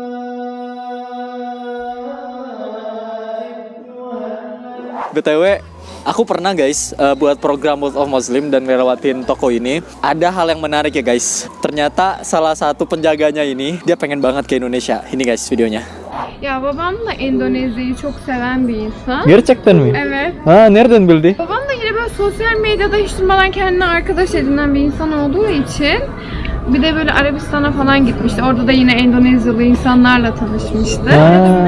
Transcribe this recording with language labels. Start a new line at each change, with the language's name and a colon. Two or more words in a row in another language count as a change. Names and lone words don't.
Indonesian: BTW, Aku pernah guys buat program World of Muslim dan ngelewatin toko ini. Ada hal yang menarik ya guys. Ternyata salah satu penjaganya ini dia pengen banget ke Indonesia. Ini guys videonya.
Turkish: Ya babam da Endonezya'yı çok seven bir insan. Gerçekten mi? Evet. Ha, nereden bildi? Babam da yine böyle sosyal medyada hiç durmadan kendine arkadaş edinen bir insan olduğu için bir de böyle Arabistan'a falan gitmişti. Orada da yine Endonezyalı insanlarla tanışmıştı. Ha.